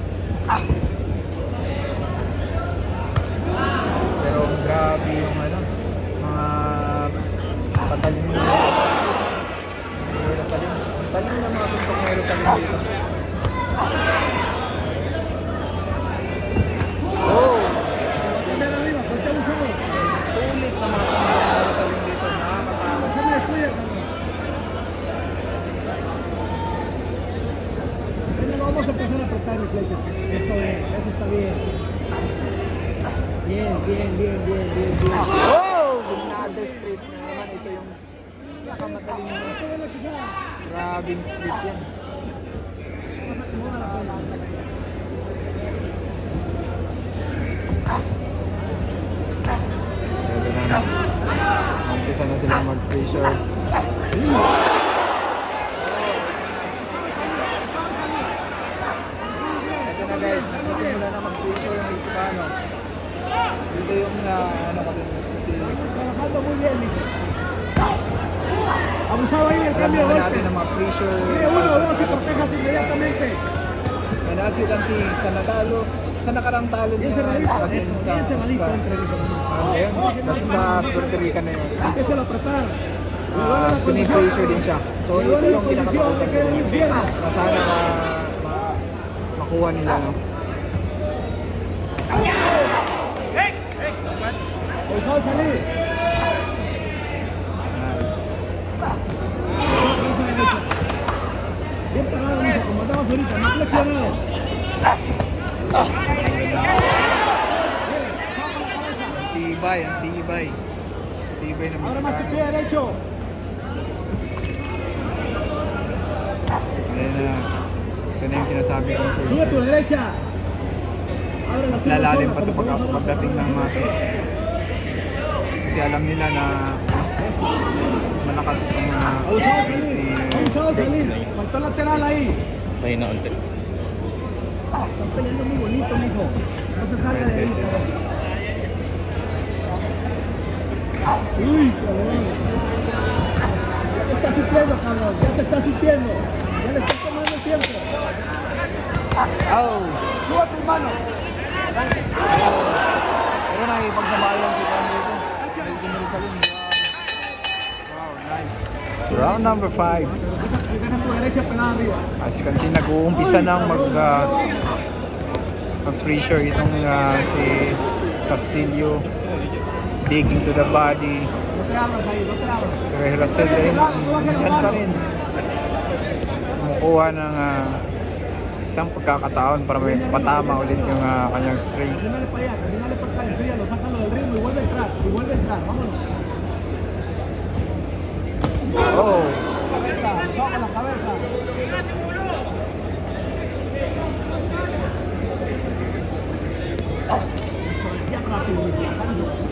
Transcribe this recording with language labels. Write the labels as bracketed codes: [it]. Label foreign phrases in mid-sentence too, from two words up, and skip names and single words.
[tl] Pero grabe yung ano, mga patalim ng Jerusalem. Patalim ng mga suntok ng Jerusalem dito. Oh! Tulis na mga suntok ng Jerusalem dito. Nakakatakot. [es] Vamos a empezar a apretar mi flecha. Eso está bien. Bien. Oh! [tl] sinasabing street yan. Pwede na. Umpisa na silang mag-pressure. Ito na guys, nagsisimula na mag-pressure yung Mexicano. Dito yung ano ko din si [es] Trabajando muy bien, mijo. Abusado ahí del [tl] alam [es] cambio de [tl] naman [es] golpe. [tl] natin na mag-pressure. [es] Mire, uno, dos y protejas inmediatamente. [en] And as you can see, [tl] sa nakarang talo [es] Bien [tl] niya [es] cerradito, [tl] against [es] eso, [tl] sa [es] bien cerradito [tl] Oscar. [es] entre mis hermanos. [tl] Ayun, basta sa Puerto Rican na yun. [es] Empieza a apretar. Y duele la [tl] Pinipressure din [es] condición. [tl] siya. So [es] Y [tl] ito [es] duele la [tl] yung [es] condición de [tl] pinakatakutan [es] que el infierno. [tl] na sana makuha nila, no? [es] Abusado de salir. [tl] Nice. [es] Bien parado, mijo, como andabas ahorita, más flexionado. [tl] Tibay, ang tibay. Tibay na [es] Ahora más tu pie [tl] Mexicano. [es] derecho. [tl] Ayan na. Ito na yung sinasabi kong [es] Sube [tl] pressure. [es] tu derecha. Abre la [tl] Mas [es] pierna [tl] lalalim [es] sola, [tl] pa ito [es] como vamos a [tl] pagdating ng muscles. Kasi alam nila na mas malakas itong [es] Abusado de [tl] speed [es] salir. [tl] ni [es] Abusado de salir. Faltó lateral ahí. [tl] Mahina konti. [es] Estás peleando muy bonito, mijo. No se salga de ahí. Uy, cabrón. Ya te estás sintiendo, cabrón. Ya te estás sintiendo. Ya le estás tomando el tiempo. Oh! Suba tus manos. [tl] Pero nakikipagsabayan si Juan dito. Melvin Jerusalem. [en] Wow, nice. Round number 5. [es] Deja tu derecha pelada arriba. [en] As you can see, [tl] nag-uumpisa ng mag-pressure itong si Castillo. [en] Digging to the body. [es] No te abras ahí, no te abras. [tl] Pero Hirasel din, yan pa rin. Kumukuha ng isang pagkakataon para may patama ulit yung kanyang strength. [es] Camínale para allá, camínale para acá, enséñalo, sácalo del ritmo y vuelve a entrar, vámonos. Oh! Cabeza, usado con la cabeza. Eso, ya rápido, mijo, ya rápido.